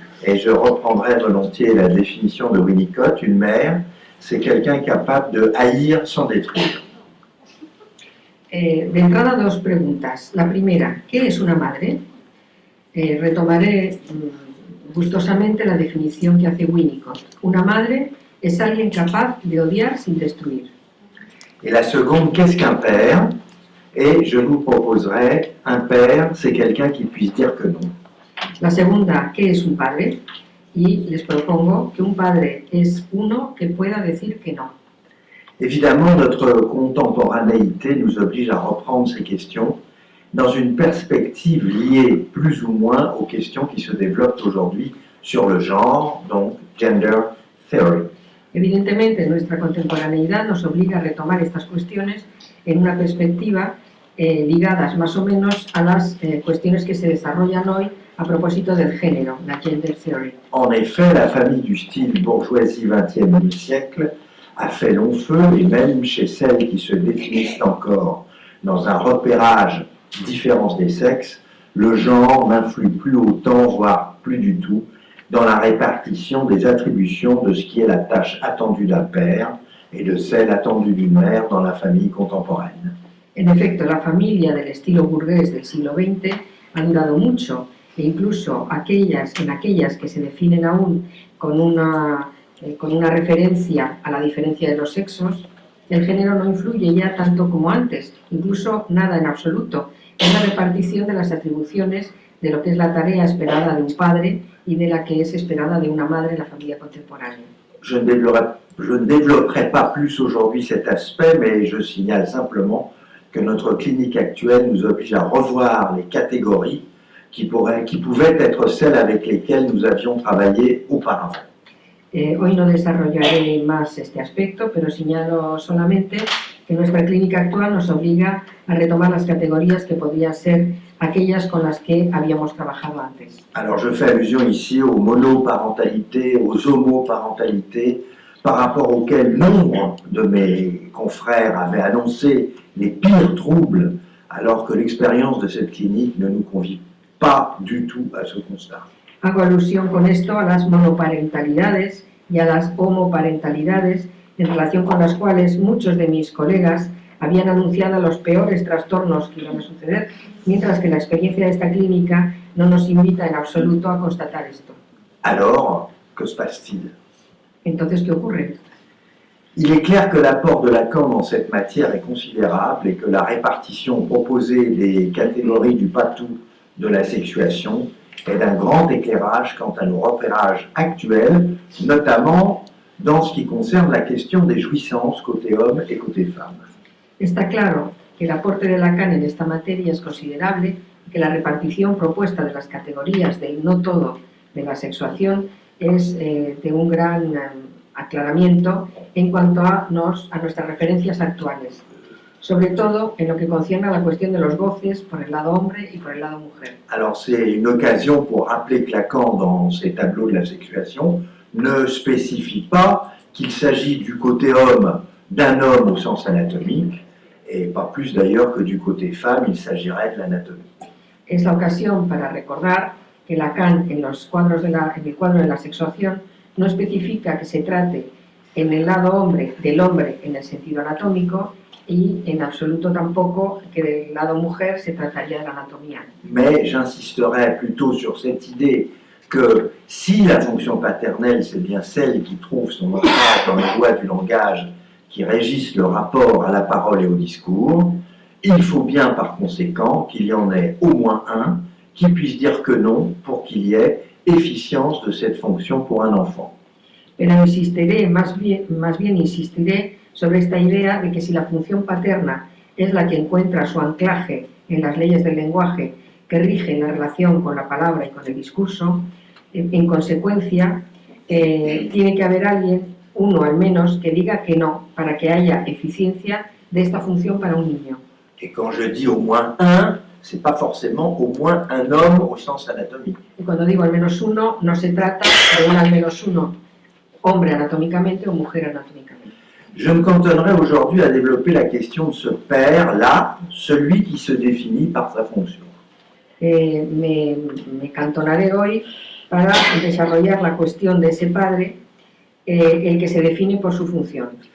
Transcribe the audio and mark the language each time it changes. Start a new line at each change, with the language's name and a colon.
French: Et je reprendrai volontiers la définition de Winnicott. Une mère, c'est quelqu'un capable de haïr sans détruire.
Spanish: De entrada, dos preguntas. La primera, ¿qué es una madre? Retomaré gustosamente la definición que hace Winnicott. Una madre es alguien capaz de odiar sin destruir.
French: Et la seconde, qu'est-ce qu'un père? Et je vous proposerai, un père, c'est quelqu'un qui puisse dire que non.
Spanish: La segunda, ¿qué es un padre? Y les propongo que un padre es uno que pueda decir que no.
French: Évidemment, notre contemporanéité nous oblige à reprendre ces questions dans une perspective liée plus ou moins aux questions qui se développent aujourd'hui sur le genre, donc gender theory.
Spanish: Evidentemente, nuestra contemporaneidad nos obliga a retomar estas cuestiones en una perspectiva ligadas más o menos a las cuestiones que se desarrollan hoy a propósito del género, la gender theory.
French: En effet, la famille du style bourgeoisie XXe siècle a fait long feu, et même chez celles qui se définissent encore dans un repérage différence des sexes, le genre n'influe plus autant, voire plus du tout, dans la répartition des attributions de ce qui est la tâche attendue d'un père et de celle attendue d'une mère dans la famille contemporaine.
Spanish: En efecto, la familia del estilo burgués del siglo XX ha durado mucho, e incluso en aquellas que se definen aún con una referencia a la diferencia de los sexos, el género no influye ya tanto como antes, incluso nada en absoluto, en la repartición de las atribuciones de lo que es la tarea esperada de un padre y de la que es esperada de una madre en la familia contemporánea.
French: Je ne développerai pas plus aujourd'hui cet aspect, mais je signale simplement que notre clinique actuelle nous oblige à revoir les catégories qui pouvaient être celles avec lesquelles nous avions travaillé auparavant.
Spanish: Hoy no desarrollaré más este aspecto, pero señalo solamente que nuestra clínica actual nos obliga a retomar las categorías que podrían ser aquellas con las que habíamos trabajado antes.
French: Alors je fais allusion ici aux monoparentalités, aux homoparentalités, par rapport auxquelles nombre de mes confrères avaient annoncé les pires troubles, alors que l'expérience de cette clinique ne nous convie pas du tout à ce constat.
Spanish: Hago alusión con esto a las monoparentalidades y a las homoparentalidades, en relación con las cuales muchos de mis colegas habían anunciado los peores trastornos que iban a suceder, mientras que la experiencia de esta clínica no nos invita en absoluto a constatar esto.
French: Alors, que se passe-t-il?
Spanish: Entonces, ¿qué ocurre?
French: Il est clair que l'apport de Lacan dans cette matière est considérable et que la répartition proposée des catégories du patou de la sexuation est d'un grand éclairage quant à nos repérages actuels, notamment dans ce qui concerne la question des jouissances côté homme et côté femme.
Spanish: Está claro que el aporte de Lacan en esta materia es considerable y que la repartición propuesta de las categorías del no todo de la sexuación es de un gran aclaramiento en cuanto a nuestras referencias actuales, sobre todo en lo que concierne a la cuestión de los goces por el lado hombre y por el lado mujer.
French: Alors c'est une occasion pour rappeler que Lacan, dans ses tableaux de la sexuation, ne spécifie pas qu'il s'agit du côté homme d'un homme au sens anatomique, et pas plus d'ailleurs que du côté femme, il s'agirait de l'anatomie.
Spanish: Es la ocasión para recordar que Lacan, en el cuadro de la sexuación, no especifica que se trate en el lado hombre del hombre en el sentido anatómico y en absoluto tampoco que del lado mujer se trataría de la anatomía.
French: Mais j'insisterai plutôt sur cette idée que si la fonction paternelle, c'est bien celle qui trouve son ancrage dans les lois du langage qui régissent le rapport à la parole et au discours, il faut bien par conséquent qu'il y en ait au moins un qui puisse dire que non pour qu'il y ait efficience de cette fonction pour un enfant.
Spanish: Pero insistiré, más bien insistiré sobre esta idea de que si la función paterna es la que encuentra su anclaje en las leyes del lenguaje que rigen la relación con la palabra y con el discurso, en consecuencia tiene que haber alguien, uno al menos, que diga que no, para que haya eficiencia de esta función para un niño.
French: Et quand je dis au moins un, c'est pas forcément au moins un homme au sens anatomique.
Spanish: Y cuando digo al menos uno, no se trata de un al menos uno, hombre anatómicamente o mujer anatómicamente.
French: Je me cantonnerai aujourd'hui à développer la question de ce père-là, celui qui se définit par sa fonction.
Spanish: Me cantonaré hoy para desarrollar la cuestión de ese padre, el que se define por su función.